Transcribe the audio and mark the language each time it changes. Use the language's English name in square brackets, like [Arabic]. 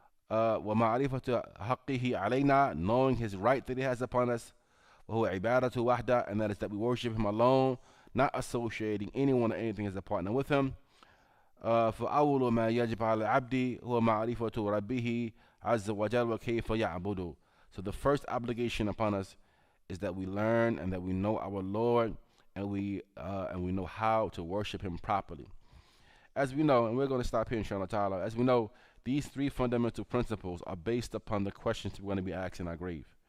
[Arabic] Wa ma'rifatu haqqihi alayna, [English] knowing his right that he has upon us. [Arabic] Wa huwa ibadatu wahda, [English] and that is that we worship him alone, not associating anyone or anything as a partner with him. [Arabic] فأول ما يجب على العبد هو معرفة ربه عز وجل وكيف يعبده. [English] So the first obligation upon us is that we learn and that we know our Lord, and we know how to worship him properly. As we know, and we're going to stop here inshallah ta'ala, as we know, these three fundamental principles are based upon the questions we're going to be asked in our grave.